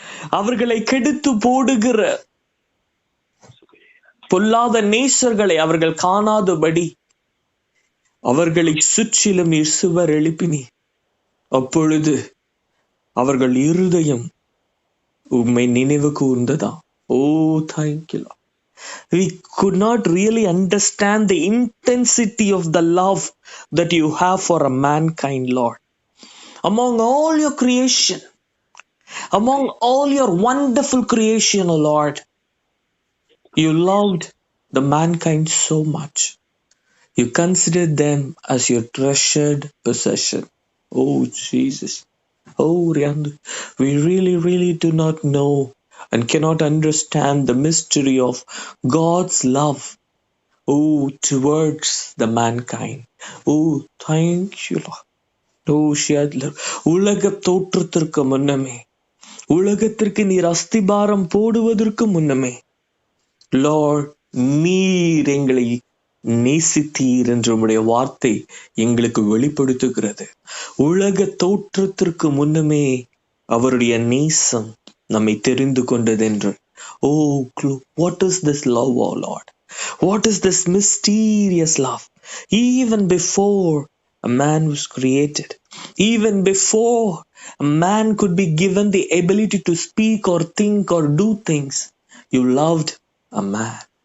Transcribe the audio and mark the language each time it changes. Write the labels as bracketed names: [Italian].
[Tamil] அவர்களை கெடுத்து போடுகிற பொல்லாத நேசர்களை அவர்கள் காணாதபடி அவர்களை சுற்றிலும் நீர் சுவர் எழுப்பினீர். அப்பொழுது அவர்கள் இருதயம் உம்மை நினைவு கூர்ந்ததா. [English] Oh, thank you, Lord. We could not really understand the intensity of the love that you have for a mankind, Lord. Among all your creation, among all your wonderful creation, O Lord, you loved the mankind so much. You considered them as your treasured possession. Oh, Jesus. Oh, Riandu, we really do not know and cannot understand the mystery of God's love, oh, towards the mankind. Oh, thank you, Lord. [Tamil] Oh, Shadler, உலக தோற்றத்திற்கு முன்னமே, உலகத்திற்கு நீர் அஸ்திபாரம் போடுவதற்கு முன்னமே, Lord, நீர் எங்களை நேசித்தீர் என்று உம்முடைய வார்த்தை எங்களுக்கு வெளிப்படுத்துகிறது. உலக தோற்றத்திற்கு முன்னமே அவருடைய நேசம் நம்மை தெரிந்து கொண்டதென்று. [English] Oh, what is this love, oh Lord? What is this mysterious love? Even before a man was created, even before a man could be given the ability to speak or think or do things, you loved a man.